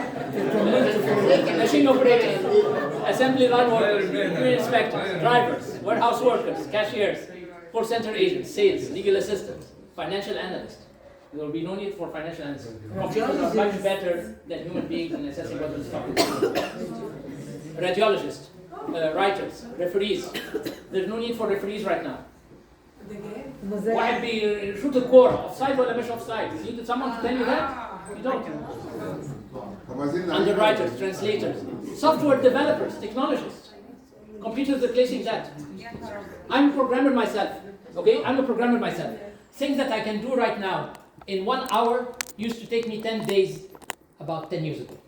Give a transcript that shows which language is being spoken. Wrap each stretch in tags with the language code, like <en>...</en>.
<en>Machine operators, assembly line workers, green inspectors, drivers, warehouse workers, cashiers, call center agents, sales, legal assistants, financial analysts. There will be no need for financial analysts. Computers are much better than human beings in assessing whether the stock is good. Radiologists, writers, referees. There's no need for referees right now.</en> <ar>واحد بيشوط الكورة offside ولا مش offside.</ar> <en>You need someone to tell you that? You don't. Underwriters, translators, software developers, technologists. Computers replacing that. I'm a programmer myself. Okay, I'm a programmer myself. Things that I can do right now in 1 hour used to take me 10 days about 10 years ago.</en>